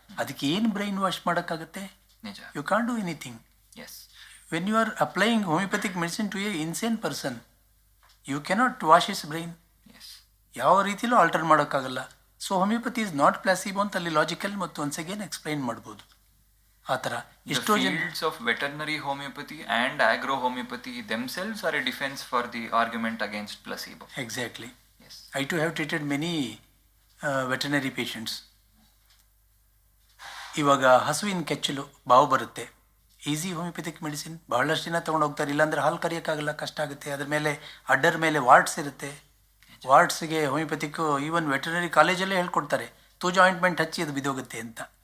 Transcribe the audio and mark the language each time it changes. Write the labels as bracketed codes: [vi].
[kn] ಅದಕ್ಕೆ ಏನು brain wash ಮಾಡೋಕ್ಕಾಗತ್ತೆ? [en] You can't do anything. Yes, when you are applying homeopathic medicine to a insane person, you cannot wash his brain. [kn] ಯಾವ ರೀತಿಲೂ alter ಮಾಡೋಕ್ಕಾಗಲ್ಲ. [en] so homeopathy is not placebo [kn] ಅಂತ ಅಲ್ಲಿ logical ಮತ್ತು [en] once again [kn] explain ಮಾಡ್ಬೋದು. ಆ ಥರ ಎಷ್ಟೋ [en] Fields of veterinary homeopathy and agro homeopathy themselves are a defense for the argument against placebo. Exactly. Yes. I too have treated many veterinary patients. [kn] ಇವಾಗ ಹಸುವಿನ ಕೆಚ್ಚಲು ಬಾವು ಬರುತ್ತೆ, ಈಸಿ ಹೋಮಿಯೋಪತಿಕ್ ಮೆಡಿಸಿನ್ ಬಹಳಷ್ಟು ದಿನ ತೊಗೊಂಡು ಹೋಗ್ತಾರೆ. ಇಲ್ಲಾಂದರೆ ಹಾಲು ಕರಿಯೋಕ್ಕಾಗಲ್ಲ, ಕಷ್ಟ ಆಗುತ್ತೆ. ಅದ್ರ ಮೇಲೆ ಅಡ್ಡರ ಮೇಲೆ ವಾರ್ಡ್ಸ್ ಇರುತ್ತೆ. ವಾರ್ಡ್ಸ್ಗೆ ಹೋಮಿಯೋಪತಿಕ್ಕು ಈವನ್ ವೆಟರ್ನರಿ ಕಾಲೇಜಲ್ಲೇ ಹೇಳ್ಕೊಡ್ತಾರೆ, ತೂಜ ಆಯಿಂಟ್ಮೆಂಟ್ ಹಚ್ಚಿ ಅದು ಬಿದ್ದೋಗುತ್ತೆ ಅಂತ.